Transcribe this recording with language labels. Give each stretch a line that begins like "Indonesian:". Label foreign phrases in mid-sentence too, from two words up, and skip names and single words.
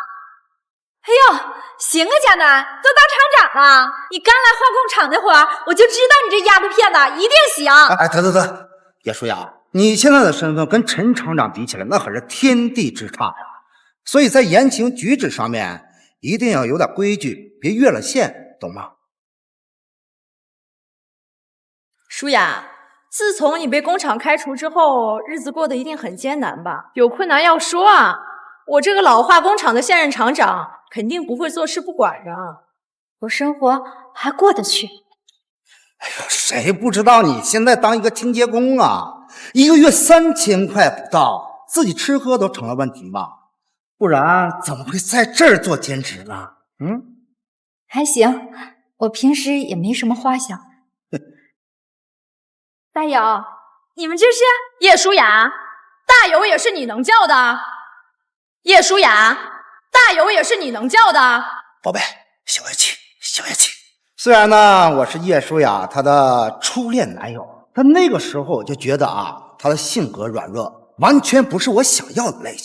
Chinese: 哎呦，行啊，迦南，都当厂长了。你刚来化工厂那会儿，我就知道你这丫头片子一定行。哎，得，叶舒雅，你现在的身份跟陈厂长比起来，那可是天地之差呀。所以在言行举止上面，一定要有点规矩，別越了線，懂嗎？舒雅，自從你被工廠開除之後，日子過得一定很艱難吧？有困難要說啊！我這個老化工廠的現任廠長肯定不會坐視不管啊！我生活還過得去。哎呦，誰不知道你現在當一個清潔工啊，一個月3000塊不到，自己吃喝都成了問題嘛，不然怎麼會在這兒做兼職呢？還行，我平時也沒什麼花銷。大友，你們這是？葉舒雅，大友也是你能叫的？葉舒雅，大友也是你能叫的？寶貝，消下氣，消下氣。雖然呢，我是葉舒雅她的初戀男友，但那個時候我就覺得啊，她的性格軟弱，完全不是我想要的類型。